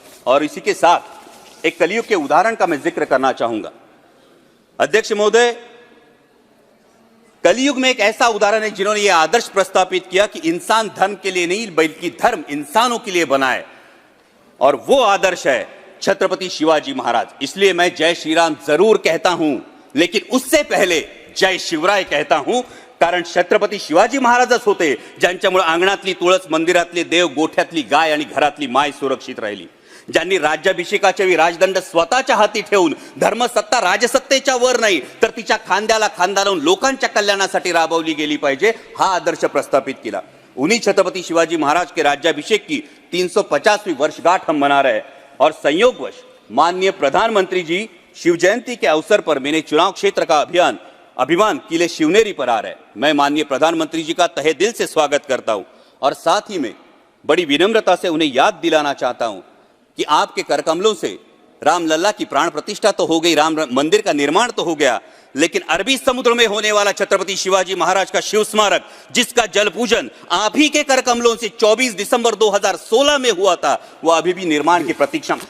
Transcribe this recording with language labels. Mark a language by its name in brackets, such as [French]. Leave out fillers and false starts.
[Hindi] और इसी के साथ एक कलयुग के उदाहरण का मैं जिक्र करना चाहूंगा। अध्यक्ष महोदय, कलयुग में एक ऐसा उदाहरण है जिन्होंने यह आदर्श प्रस्तापित किया कि इंसान धर्म के लिए नहीं बल्कि धर्म इंसानों के लिए बना है। और वो आदर्श है छत्रपति शिवाजी महाराज। इसलिए मैं जय श्री राम जरूर कहता हूं, [Marathi] लेकिन उससे पहले जय शिवराय कहता हूं, कारण छत्रपती शिवाजी महाराजच होते ज्यांच्यामुळे अंगणातली तुळस, मंदिरातले देव, गोठ्यातली गाय आणि घरातली माय सुरक्षित राहिली, ज्यांनी राज्याभिषेकाच्या वेळी राजदंड स्वतःच्या हाती ठेवून धर्मसत्ता राजसत्तेच्या वर नाही तर तिच्या खांद्याला खांदा लावून लोकांच्या कल्याणासाठी राबवली गेली पाहिजे, हा आदर्श प्रस्थापित केला। [Hindi] उन्हीं छत्रपति शिवाजी महाराज के राज्याभिषेक की 350वीं वर्षगांठ हम मना रहे हैं और संयोगवश माननीय प्रधानमंत्री जी शिव जयंती के अवसर पर मेरे चुनाव क्षेत्र का अभिमान किले शिवनेरी पर आ रहा है। मैं माननीय प्रधानमंत्री जी का तहे दिल से स्वागत करता हूं और साथ ही में बड़ी विनम्रता से उन्हें याद दिलाना चाहता हूं कि आपके करकमलों से रामलल्ला की प्राण प्रतिष्ठा तो हो गई, राम मंदिर का निर्माण तो हो गया, लेकिन अरबी समुद्र में होने वाला छत्रपति शिवाजी महाराज का शिव स्मारक, जिसका जल पूजन आप ही के करकमलों से 24 दिसंबर 2016 में हुआ था, वो अभी भी निर्माण की प्रतीक्षा।